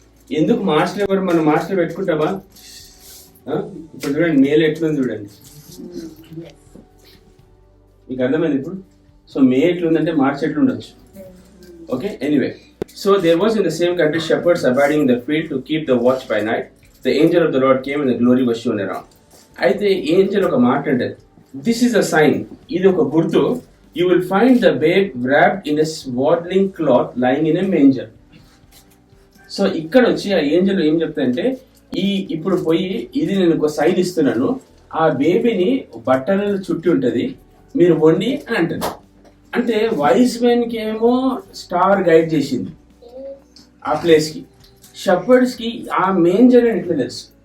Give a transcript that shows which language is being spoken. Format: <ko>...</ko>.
<te>ఎందుకు మార్చ్లో ఎవరు మనం మార్చ్లో పెట్టుకుంటామా? ఇప్పుడు చూడండి మేలు ఎట్లుంది చూడండి, మీకు అర్థమైంది ఇప్పుడు. సో మే ఎట్లుందంటే March ఎట్లుండొచ్చు. Okay, anyway.</te> <en>So there was in the same country shepherds abiding the field to keep the watch by night. The angel of the Lord came and the glory was shone around.</en> <te>అయితే Angel ఒక మాట అంటే,</te> <en>this is a sign,</en> <te>ఇది ఒక గుర్తు.</te> <en>You will find the babe wrapped in a swaddling cloth lying in a manger.</en> <te>So ఇక్కడ వచ్చి ఆ ఏంజల్ ఏం చెప్తాయంటే, ఇప్పుడు పోయి ఇది నేను ఒక సైన్ ఇస్తున్నాను, ఆ బేబీని బట్టలు చుట్టి ఉంటుంది, మీరు వండి అని అంటారు. అంటే వైస్ మెన్ కి ఏమో స్టార్ గైడ్ చేసింది ఆ ప్లేస్ కి, షెపర్డ్స్ కి ఆ మేంజర్ అని ఎట్లా తెలుసు?</te>